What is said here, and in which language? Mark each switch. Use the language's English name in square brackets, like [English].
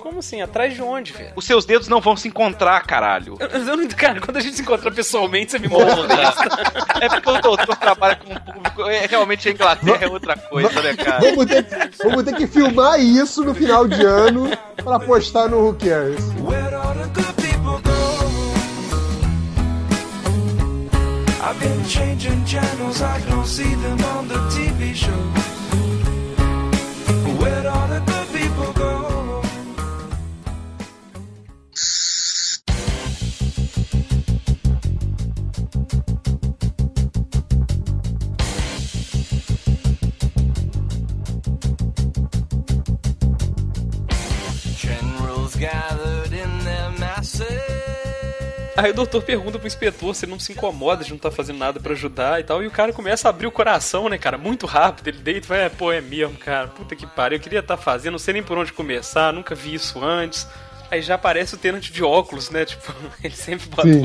[Portuguese] Como assim? Atrás de onde, velho? Os seus dedos não vão se encontrar, caralho. Cara, quando a gente se encontra pessoalmente, você me morre. Né? É porque o doutor trabalha com o público. É, realmente a Inglaterra é outra coisa, né, cara? Vamos ter que filmar isso no final de ano pra postar no Who Cares. [English] Where all the good people go? I've been changing channels, I don't see them on the TV show. Where all the good people go? Generals gathered in their masses. [Portuguese] Aí o doutor pergunta pro inspetor se ele não se incomoda de não estar fazendo nada pra ajudar e tal. E o cara começa a abrir o coração, né, cara? Muito rápido. Ele deita e vai, pô, é mesmo, cara. Puta que pariu. Eu queria estar fazendo, não sei nem por onde começar, nunca vi isso antes. Aí já aparece o Tennant de óculos, né? Tipo, ele sempre bota Sim.